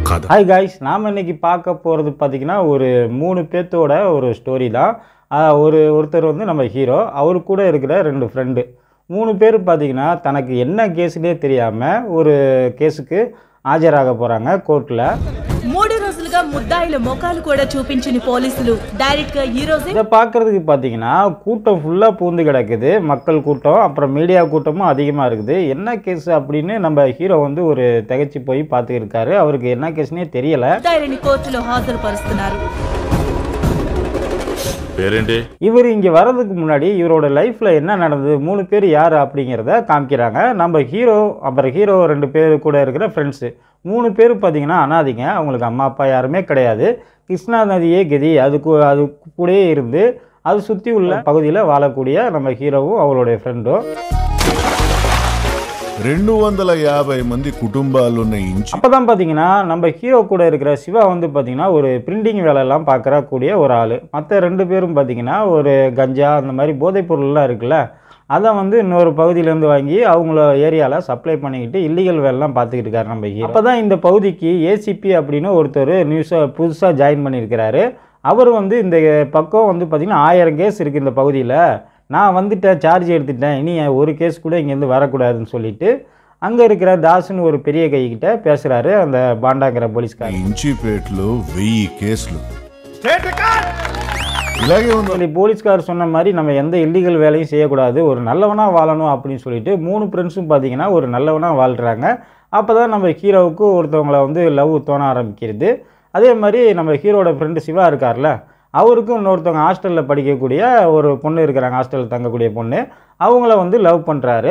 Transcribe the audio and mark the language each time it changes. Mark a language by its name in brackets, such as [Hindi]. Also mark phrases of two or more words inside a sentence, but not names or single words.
[Tamil] ஹாய் காய்ஸ், நாம் இன்றைக்கி பார்க்க போகிறது பார்த்திங்கன்னா ஒரு 3 பேர்த்தோட ஒரு ஸ்டோரி தான். ஒருத்தர் வந்து நம்ம ஹீரோ, அவரு கூட இருக்கிற 2 ஃப்ரெண்டு. 3 பேர் பார்த்திங்கன்னா தனக்கு என்ன கேஸுனே தெரியாமல் ஒரு கேஸுக்கு ஆஜராக போகிறாங்க கோர்ட்டில். [Telugu] 3 రోజులుగా ముద్దాయిల మొఖాలు కూడా చూపించని పోలీసులు డైరెక్ట్ గా ఈ రోజే [Tamil] இதை பார்க்குறதுக்கு பார்த்தீங்கன்னா கூட்டம் ஃபுல்லாக பூந்து கிடக்குது, மக்கள் கூட்டம், அப்புறம் மீடியா கூட்டமும் அதிகமாக இருக்குது. என்ன கேஸ் அப்படின்னு நம்ம ஹீரோ வந்து ஒரு திகைச்சு போய் பார்த்துருக்காரு. அவருக்கு என்ன கேஸ்னே தெரியலை. [Telugu] ముద్దాయిలని కోర్టులో హాజరుపరుస్తున్నారు. [Tamil] இவர் இங்கே வர்றதுக்கு முன்னாடி இவரோட லைஃப்பில் என்ன நடந்தது, 3 பேர் யார் அப்படிங்கிறத காமிக்கிறாங்க. நம்ம ஹீரோ அப்புறம் ஹீரோ 2 பேர் கூட இருக்கிற ஃப்ரெண்ட்ஸு 3 பேர் பார்த்தீங்கன்னா அனாதைங்க. அவங்களுக்கு அம்மா அப்பா யாருமே கிடையாது. கிருஷ்ணா நதியே கதி, அது கூடயே இருந்து அது சுற்றி உள்ள பகுதியில் வாழக்கூடிய நம்ம ஹீரோவும் அவருடைய ஃப்ரெண்டும். [Telugu] 250 మంది కుటుంబాలు ఉన్న ఇంచు. [Tamil] அப்பதான் பார்த்தீங்கன்னா நம்ம ஹீரோ கூட இருக்கிற சிவா வந்து பார்த்தீங்கன்னா ஒரு பிரிண்டிங் வேலையெல்லாம் பார்க்கக்கூடிய ஒரு ஆள். மற்ற 2 பேரும் பார்த்தீங்கன்னா ஒரு கஞ்சா அந்த மாதிரி போதைப் பொருள்லாம் இருக்குல்ல, அதை வந்து இன்னொரு பகுதியிலேருந்து வாங்கி அவங்கள ஏரியாவில் சப்ளை பண்ணிக்கிட்டு இல்லீகல் வேலைலாம் பார்த்துக்கிட்டு இருக்காரு நம்ம ஹீரோ. அப்போ தான் இந்த பகுதிக்கு ஏசிபி அப்படின்னு ஒருத்தர் புதுசாக ஜாயின் பண்ணியிருக்கிறாரு. அவர் வந்து இந்த பக்கம் வந்து பார்த்திங்கன்னா 1000 கேஸ் இருக்குது இந்த பகுதியில், நான் வந்துட்டேன், சார்ஜ் எடுத்துட்டேன், இனி ஒரு கேஸ் கூட இங்கேருந்து வரக்கூடாதுன்னு சொல்லிட்டு அங்கே இருக்கிற தாசுன்னு ஒரு பெரிய கைக்கிட்ட பேசுகிறாரு அந்த பாண்டாங்கிற போலீஸ்கார். [Telugu] ఇంచిపేటలో 1000 కేసులు. [Tamil] போலீஸ்கார் சொன்ன மாதிரி நம்ம எந்த இல்லீகல் வேலையும் செய்யக்கூடாது, ஒரு நல்லவனாக வாழணும் அப்படின்னு சொல்லிட்டு 3 ஃப்ரெண்ட்ஸும் பார்த்தீங்கன்னா ஒரு நல்லவனாக வாழ்கிறாங்க. அப்போ தான் நம்ம ஹீரோவுக்கு ஒருத்தவங்களை வந்து லவ் தோண ஆரம்பிக்கிறது. அதே மாதிரி நம்ம ஹீரோட ஃப்ரெண்டு சிவா இருக்கார்ல, அவருக்கும் இன்னொருத்தவங்க ஹாஸ்டலில் படிக்கக்கூடிய ஒரு பொண்ணு இருக்கிறாங்க, ஹாஸ்டலில் தங்கக்கூடிய பொண்ணு, அவங்கள வந்து லவ் பண்ணுறாரு.